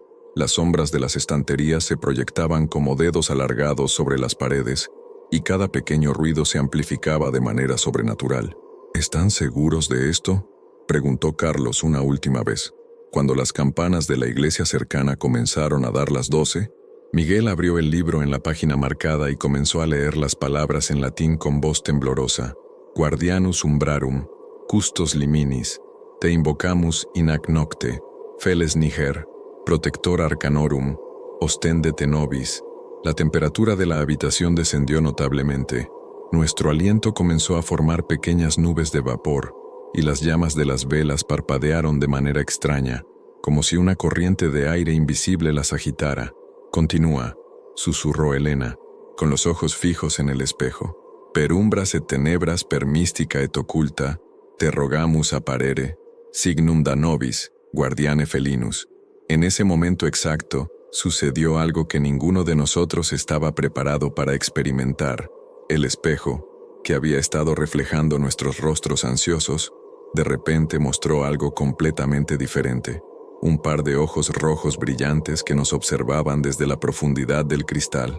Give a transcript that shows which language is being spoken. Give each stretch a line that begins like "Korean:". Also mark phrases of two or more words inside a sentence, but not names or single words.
Spanish: Las sombras de las estanterías se proyectaban como dedos alargados sobre las paredes, y cada pequeño ruido se amplificaba de manera sobrenatural. ¿Están seguros de esto?, preguntó Carlos una última vez. Cuando las campanas de la iglesia cercana comenzaron a dar las 12, Miguel abrió el libro en la página marcada y comenzó a leer las palabras en latín con voz temblorosa.
Latin: Guardianus umbrarum, custos liminis, te invocamus in ac nocte, feles niger, protector arcanorum, ostendete nobis.
Spanish: La temperatura de la habitación descendió notablemente. Nuestro aliento comenzó a formar pequeñas nubes de vapor, y las llamas de las velas parpadearon de manera extraña, como si una corriente de aire invisible las agitara. «Continúa», susurró Elena, con los ojos fijos en el espejo.
Latin: «Perumbras et tenebras per mystica et occulta, te rogamus apparere, signum da nobis, guardiane felinus».
Spanish: En ese momento exacto, sucedió algo que ninguno de nosotros estaba preparado para experimentar. El espejo, que había estado reflejando nuestros rostros ansiosos, de repente mostró algo completamente diferente. Un par de ojos rojos brillantes que nos observaban desde la profundidad del cristal.